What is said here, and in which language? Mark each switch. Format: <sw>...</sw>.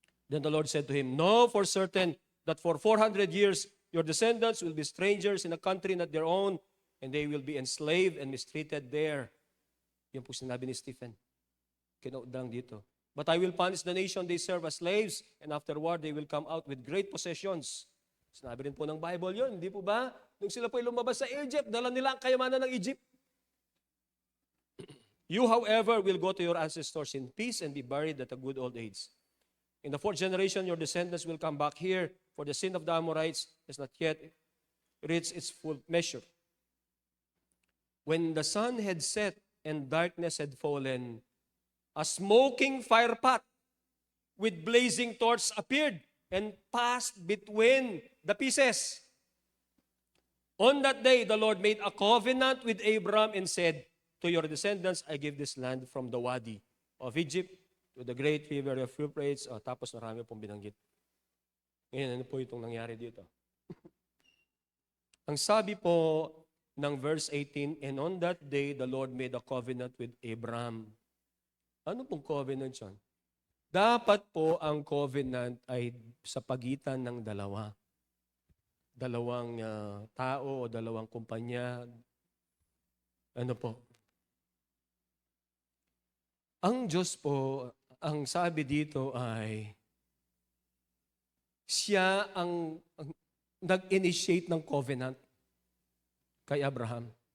<en>Then the Lord said to him, know for certain that for 400 years your descendants will be strangers in a country not their own, and they will be enslaved and mistreated there.</en> <tl>Yan po sinabi ni Stephen. Kinaudang dito.</tl> <en>But I will punish the nation they serve as slaves, and afterward they will come out with great possessions.</en> <tl>Sinabi rin po ng Bible yun, hindi po ba? Nung sila po lumabas sa Egypt, dala nila ang kayamanan ng Egypt.</tl> <en>You, however, will go to your ancestors in peace and be buried at a good old age. In the fourth generation, your descendants will come back here, for the sin of the Amorites has not yet reached its full measure. When the sun had set and darkness had fallen, a smoking fire pot with blazing torch appeared and passed between the pieces. On that day, the Lord made a covenant with Abram and said, to your descendants, I give this land from the wadi of Egypt to the great river of Euphrates.</en> <tl>Tapos marami pong binanggit. Ngayon, ano po itong nangyari dito? Ang sabi po ng verse 18,</tl> <en>and on that day, the Lord made a covenant with Abram.</en> <tl>Ano pong covenant yan? Dapat po ang covenant ay sa pagitan ng dalawa. Dalawang tao o dalawang kumpanya. Ano po? Ang Diyos po, ang sabi dito ay, siya ang nag-initiate ng covenant kay Abraham.</tl>